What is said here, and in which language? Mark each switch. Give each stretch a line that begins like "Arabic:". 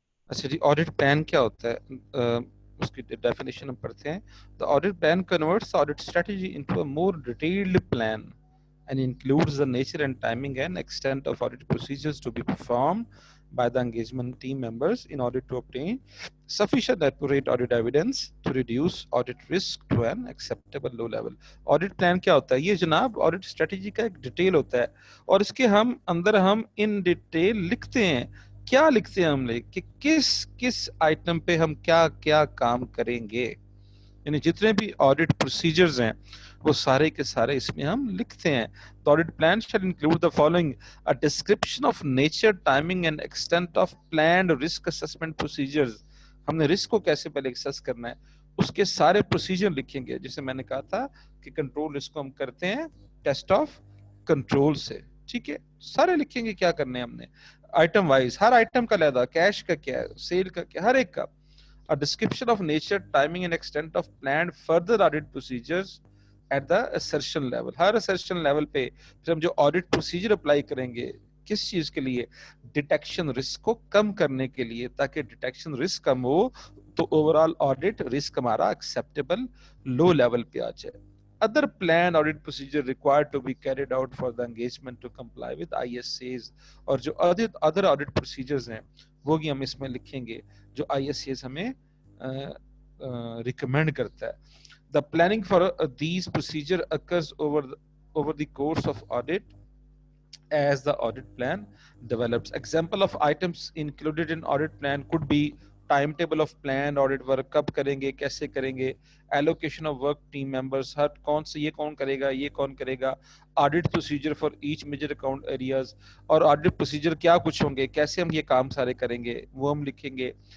Urdu: اچھا جی, audit plan کیا ہوتا ہے, اس کی ڈیفینیشن ہم پڑھتے ہیں.
English: The audit plan converts audit strategy into a more detailed plan and includes the nature and timing and extent of audit procedures to be performed by the engagement team members in order to obtain sufficient accurate audit evidence to reduce audit risk to an acceptable low level.
Urdu: Audit plan کیا ہوتا ہے, یہ جناب audit strategy کا ایک detail ہوتا ہے, اور اس کے ہم اندر ہم ان ڈیٹیل لکھتے ہیں. کیا لکھتے ہیں ہم نے کہ کس کس آئٹم پہ ہم کیا کیا کام کریں گے, یعنی جتنے بھی آڈٹ پروسیجرز ہیں وہ سارے کے سارے اس میں ہم لکھتے ہیں.
English: The audit plan shall include the following: a description of nature, timing and extent of planned risk assessment procedures.
Urdu: ہم نے رسک کو کیسے پہلے ایکسس کرنا ہے, اس کے سارے پروسیجر لکھیں گے. جسے میں نے کہا تھا کہ کنٹرول رسک کو ہم کرتے ہیں ٹیسٹ آف کنٹرول سے. ٹھیک ہے, سارے لکھیں گے کیا کرنے ہیں ہم نے, آئٹم وائز, ہر آئٹم کا لہذا, کیش کا کیا ہے, سیل کا کیا, ہر ایک کا.
English: A description of nature, timing and extent of planned further audit procedures at the assertion level.
Urdu: Hare assertion level پہ پھر ہم جو audit procedure اپلائی کریں گے کس چیز کے لیے؟ ڈیٹیکشن رسک کو کم کرنے کے لیے. تاکہ ڈیٹیکشن رسک کم ہو تو اوور آل آڈٹ رسک ہمارا ایکسیپٹیبل لو لیول پہ آ جائے.
English: Other planned audit procedure required to be carried out for the engagement to comply with ISAs.
Urdu: اور جو other audit procedures ہیں وہ بھی ہم اس میں لکھیں گے جو ISAs ہمیں recommend کرتا ہے.
English: The planning for these procedure occurs over the course of audit as the audit plan develops. Example of items included in audit plan could be time table of plan audit work
Urdu: کب کریں گے, کیسے کریں گے,
English: allocation of work team members,
Urdu: ہر کون سے یہ کون کرے گا, یہ کون کرے گا,
English: audit procedure for each major account areas,
Urdu: اور آڈٹ پروسیجر کیا کچھ ہوں گے, کیسے ہم یہ کام سارے کریں گے وہ ہم لکھیں گے.